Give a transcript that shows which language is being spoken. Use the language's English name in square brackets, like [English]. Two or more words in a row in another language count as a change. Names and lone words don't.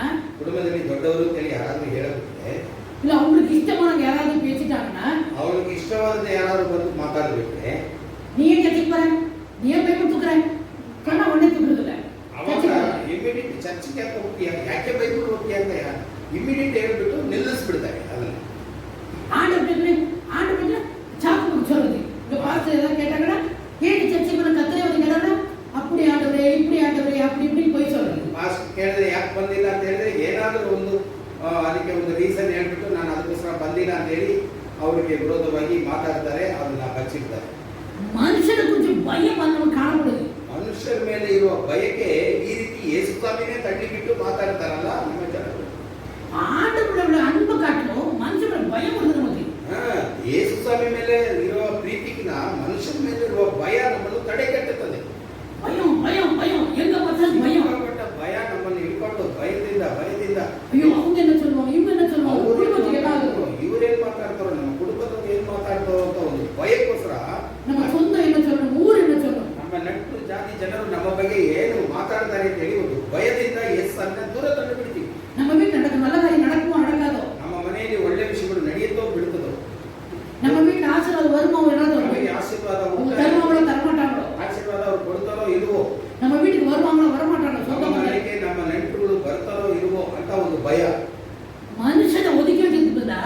[Kannada] ಕುಟುಂಬದಲ್ಲಿ ದೊಡ್ಡವರು ಅಂತೇಳಿ ಯಾರಾದ್ರೂ ಹೇಳಬಿಟ್ರೆ, [Tamil] இல்ல அவங்களுக்கு இஷ்டமானவங்க யாராவது பேசிட்டாங்கன்னா, [Kannada] ಅವರಿಗೆ ಇಷ್ಟವಾದ ಯಾರಾದ್ರೂ ಬಂದು ಮಾತಾಡ್ಬಿಟ್ರೆ, [Tamil] நீ ஏன் சர்ச்சுக்கு போற, நீ ஏன் பைபிள் தூக்குற சொன்னா உடனே தூக்குறது இல்ல. [Kannada] ಅವಾಗ ಇಮಿಡಿಯೇಟ್ ಚರ್ಚಿಗೆ ಯಾಕೆ ಹೋಗ್ತೀಯ, ಯಾಕೆ ಬೈಬಲ್ ಹೋಗ್ತೀಯ ಅಂತ ಇಮಿಡಿಯೇಟ್ ಹೇಳ್ಬಿಟ್ಟು ನಿಲ್ಲಿಸ್ಬಿಡ್ತಾರೆ. ಅದನ್ನ [Tamil] ஆண்டவர்கிட்ட சாக்கு சொல்றது. இந்த பாஸ்டர் ஏதாவது கேட்டாங்கன்னா, ஏன் சர்ச்சுக்கு போன கத்தரை வந்து கேட்டாங்கன்னா, அப்படி ஆண்டவரே இப்படி ஆண்டவரே அப்படி இப்படி போய் சொல்றது. [Kannada] ಪಾಸ್ಟ್ ಕೇಳಿದ್ರೆ ಯಾಕೆ ಬಂದಿಲ್ಲ ಅಂತ ಹೇಳಿದ್ರೆ ಏನಾದರೂ ಒಂದು ಅದಕ್ಕೆ ಒಂದು ರೀಸನ್ ಹೇಳ್ಬಿಟ್ಟು ನಾನು ಅದಕ್ಕೋಸ್ಕರ ಬಂದಿಲ್ಲ ಅಂತ ಹೇಳಿ ಅವರಿಗೆ ವಿರೋಧವಾಗಿ ಮಾತಾಡ್ತಾರೆ. ಅದನ್ನ ಬಚ್ಚಿಡ್ತಾರೆ. ಮನುಷ್ಯನ ಕುರಿತು ಭಯ ನಮಗೆ ಕಾಣப்படுது. ಮನುಷ್ಯರ ಮೇಲೆ ಇರುವ ಭಯಕ್ಕೆ ಈ ರೀತಿ ಯೇಸು ಸ್ವಾಮಿನೇ ತಳ್ಳಿಬಿಟ್ಟು ಮಾತಾಡ್ತಾರಲ್ಲ ನಮ್ಮ ಜನರು. [Tamil] ஆண்டவரோட அன்பு காட்டணும், மனுஷனோட பயம் வருது நமக்கு. [Kannada] ಯೇಸು ಸ್ವಾಮಿ ಮೇಲೆ ಇರುವ ಪ್ರೀತಿಗಿನ ಮನುಷ್ಯನ ಮೇಲೆ ಇರುವ ಭಯ ನಮ್ಮನ್ನು ತಡೆಗಟ್ಟುತ್ತದೆ. [Tamil] பயம் பயம் பயம் எங்க பார்த்தாலும் பயம். [Kannada] ಭಯ ನಮ್ಮನ್ನು ಹಿಡ್ಕೊಂಡು ಭಯದಿಂದ [Tamil] ஐயோ அவங்க என்ன சொல்லுவாங்க, ಇವ್ರು என்ன சொல்லுவாங்க, [Kannada] ಕುಟುಂಬಕ್ಕೆ ಏನಾದ್ರು ಇವ್ರೇನ್ ಮಾತಾಡ್ತಾರೋ, ನಮ್ಮ ಕುಟುಂಬದವ್ರು ಏನ್ ಮಾತಾಡ್ತಾರೋ ಅಂತ ಒಂದು ಭಯಕ್ಕೋಸ್ಕರ [Tamil] ನಮ್ಮ சொந்த என்ன சொல்லணும், ஊர் என்ன சொல்லணும், [Kannada] ನಮ್ಮ ನೆಂಟರು ಜಾತಿ ಜನರು ನಮ್ಮ ಬಗ್ಗೆ ಏನು ಮಾತಾಡ್ತಾರೆ ಅಂತ ಹೇಳಿ ಒಂದು ಭಯದಿಂದ ಯೇಸನ್ನ ದೂರ ತಂದು ಬಿಡ್ತೀವಿ. [Tamil] நம்ம வீட்டுல நடக்க நல்ல காரியம் நடக்குமோ நடக்காதோ, [Kannada] ನಮ್ಮ ಮನೆಯಲ್ಲಿ ಒಳ್ಳೆ ವಿಷಯಗಳು ನಡೆಯುತ್ತೋ ಬಿಡುತ್ತದೋ, [Tamil] நம்ம வீட்டுல ஆசீர்வாதம் வருமோ வராதೋ, [Kannada] ನಮಗೆ ಆಶೀರ್ವಾದ [Tamil] தருவாங்களோ தரமாட்டாங்களோ, [Kannada] ಆಶೀರ್ವಾದ ಅವ್ರು ಕೊಡ್ತಾರೋ ಇಲ್ವೋ, [Tamil] நம்ம வீட்டுக்கு வருவாங்களோ வரமாட்டாங்களோ, [Kannada] ನಮ್ಮ சொந்த ಮನೆಗೆ ನಮ್ಮ ನೆಂಟರುಗಳು ಬರ್ತಾರೋ ಇಲ್ವೋ ಅಂತ ಒಂದು ಭಯ. [Tamil] மனுஷனை ஒதுக்கி வச்சிருக்கு